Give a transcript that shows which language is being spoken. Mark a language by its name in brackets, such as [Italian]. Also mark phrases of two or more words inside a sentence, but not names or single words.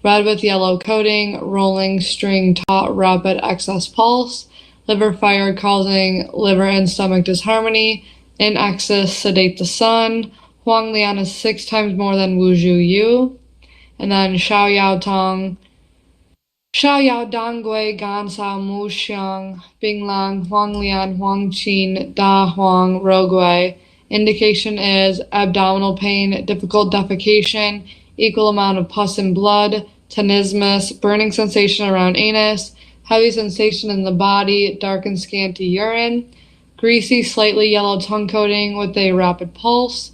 [English] red with yellow coating, rolling, string, taut, rapid, excess pulse, liver fire causing liver and stomach disharmony, in excess, sedate the sun. Huang Lian is 6 times more than Wu Zhu Yu. And then Xiao Yao Tong, Xiao Yao Dan Gui Gan Sao Mu Xiang, Bing Lang, Huang Lian, Huang Qin, Da Huang, Ro Gui. Indication is abdominal pain, difficult defecation, equal amount of pus and blood, tenesmus, burning sensation around anus, heavy sensation in the body, dark and scanty urine, greasy, slightly yellow tongue coating with a rapid pulse.